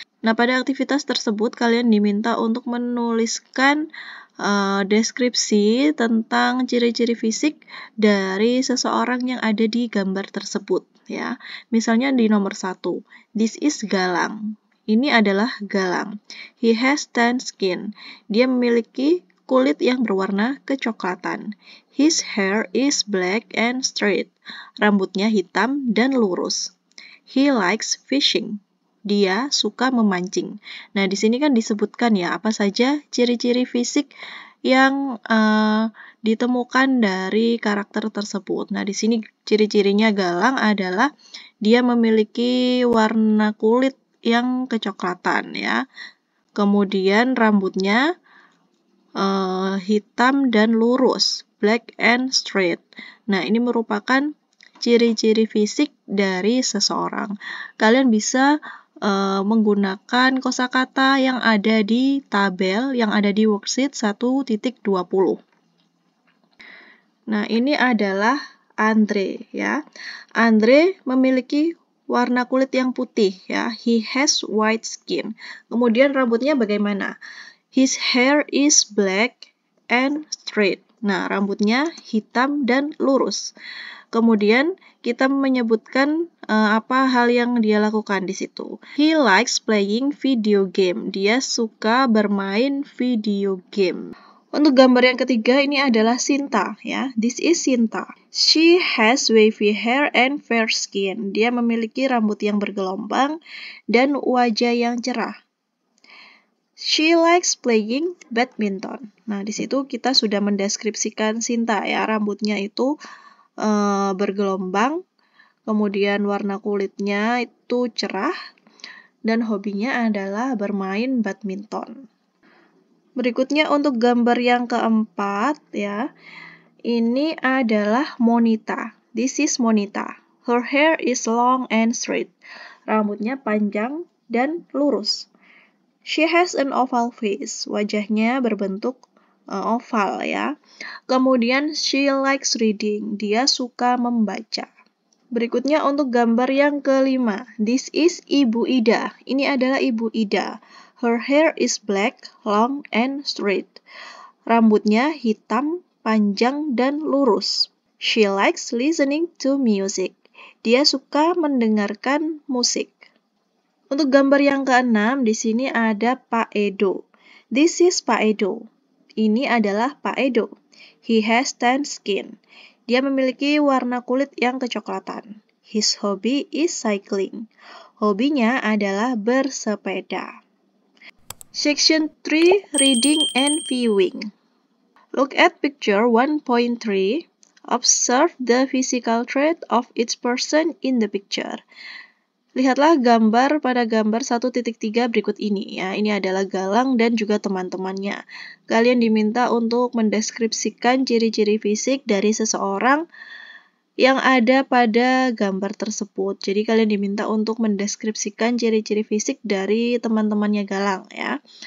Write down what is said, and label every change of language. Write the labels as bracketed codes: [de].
[id] Nah, pada aktivitas tersebut kalian diminta untuk menuliskan deskripsi tentang ciri-ciri fisik dari seseorang yang ada di gambar tersebut ya. Misalnya di nomor 1, [en] this is Galang. [id] Ini adalah Galang. [en] He has tan skin. [id] Dia memiliki kulit yang berwarna kecoklatan. [en] His hair is black and straight. [id] Rambutnya hitam dan lurus. [en] He likes fishing. [id] Dia suka memancing. Nah, di sini kan disebutkan ya apa saja ciri-ciri fisik yang ditemukan dari karakter tersebut. Nah, di sini ciri-cirinya Galang adalah dia memiliki warna kulit yang kecoklatan ya. Kemudian rambutnya hitam dan lurus, [en] black and straight. [id] Nah, ini merupakan ciri-ciri fisik dari seseorang. Kalian bisa menggunakan kosakata yang ada di tabel yang ada di worksheet 1.20. Nah, ini adalah Andre ya. Andre memiliki warna kulit yang putih ya. [en] He has white skin. [id] Kemudian rambutnya bagaimana? [en] His hair is black and straight. [id] Nah, rambutnya hitam dan lurus. Kemudian kita menyebutkan apa hal yang dia lakukan di situ. [en] He likes playing video game. [id] Dia suka bermain video game. Untuk gambar yang ketiga ini adalah Sinta ya. [en] This is Sinta. She has wavy hair and fair skin. [id] Dia memiliki rambut yang bergelombang dan wajah yang cerah. [en] She likes playing badminton. [id] Nah, di situ kita sudah mendeskripsikan Sinta ya. Rambutnya itu bergelombang, kemudian warna kulitnya itu cerah, dan hobinya adalah bermain badminton. Berikutnya untuk gambar yang keempat ya, ini adalah Monita. [en] This is Monita. Her hair is long and straight. [id] Rambutnya panjang dan lurus. [en] She has an oval face. [id] Wajahnya berbentuk oval ya. Kemudian [en] she likes reading. [id] Dia suka membaca. Berikutnya untuk gambar yang kelima. [en] This is [id] Ibu Ida. Ini adalah Ibu Ida. [en] Her hair is black, long, and straight. [id] Rambutnya hitam, panjang, dan lurus. [en] She likes listening to music. [id] Dia suka mendengarkan musik. Untuk gambar yang keenam, di sini ada Pak Edo. [en] This is Pak Edo. [id] Ini adalah Pak Edo. [en] He has tan skin. [id] Dia memiliki warna kulit yang kecoklatan. [en] His hobby is cycling. [id] Hobinya adalah bersepeda. [en] Section 3, Reading and Viewing. Look at picture 1.3. Observe the physical trait of each person in the picture. [id] Lihatlah gambar pada gambar 1.3 berikut ini ya. Ini adalah Galang dan juga teman-temannya. Kalian diminta untuk mendeskripsikan ciri-ciri fisik dari seseorang yang ada pada gambar tersebut. Jadi kalian diminta untuk mendeskripsikan ciri-ciri fisik dari teman-temannya Galang ya.